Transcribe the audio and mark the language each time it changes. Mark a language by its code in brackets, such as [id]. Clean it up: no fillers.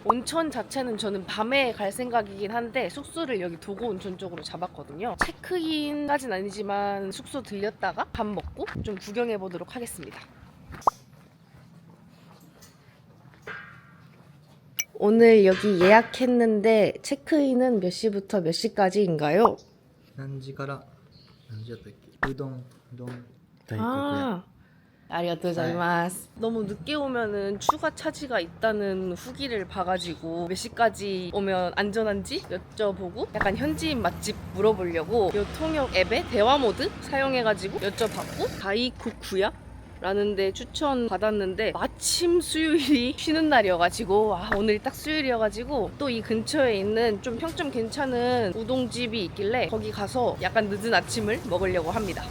[ko] 온천 자체는 저는 밤에 갈 생각이긴 한데 숙소를 여기 도고온천 쪽으로 잡았거든요. 체크인까진 아니지만 숙소 들렸다가 밥 먹고 좀 구경해 보도록 하겠습니다. 오늘 여기 예약했는데 체크인은 몇 시부터 몇 시까지인가요? [ja] 何時から何時だったっけ？うどん大黒屋。 아, 아리가토자이마스. [ko] 너무 늦게 오면은 추가 차지가 있다는 후기를 봐가지고 몇 시까지 오면 안전한지 여쭤보고 약간 현지인 맛집 물어보려고 이 통역 앱의 대화 모드 사용해가지고 여쭤봤고, 다이쿠쿠야? 라는 데 추천 받았는데 마침 수요일이 쉬는 날이어가지고 오늘 딱 수요일이어가지고 또 이 근처에 있는 좀 평점 괜찮은 우동집이 있길래 거기 가서 약간 늦은 아침을 먹으려고 합니다.